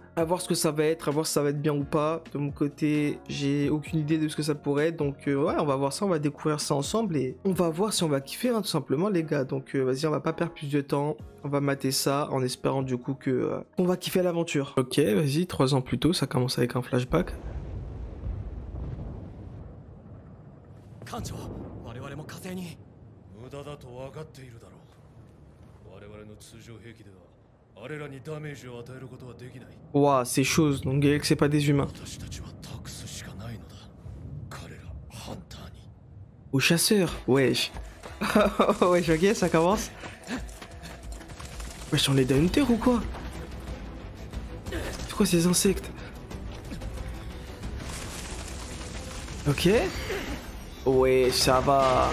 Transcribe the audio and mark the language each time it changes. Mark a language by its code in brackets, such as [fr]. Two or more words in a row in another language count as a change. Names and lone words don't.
[fr] À voir ce que ça va être, à voir si ça va être bien ou pas. De mon côté, j'ai aucune idée de ce que ça pourrait être, donc ouais, on va voir ça, on va découvrir ça ensemble et on va voir si on va kiffer hein, tout simplement les gars. Donc vas-y, on va pas perdre plus de temps, on va mater ça en espérant du coup que qu'on va kiffer l'aventure. Ok, vas-y, 3 ans plus tôt, ça commence avec un flashback. [ja] 無駄だと分かっているだろう。我々の通常兵器ではあれらにダメージを与えることはできない。 [fr] Ouah, c'est chose, donc Gaël c'est pas des humains. [ja] 私たちは託すしかないのだ。彼らハンターに。 [fr] Aux chasseurs, wesh. Wesh, ok, ça commence. Wesh, on est d'un hunter ou quoi? C'est quoi ces insectes? Ok. Ouais, ça va.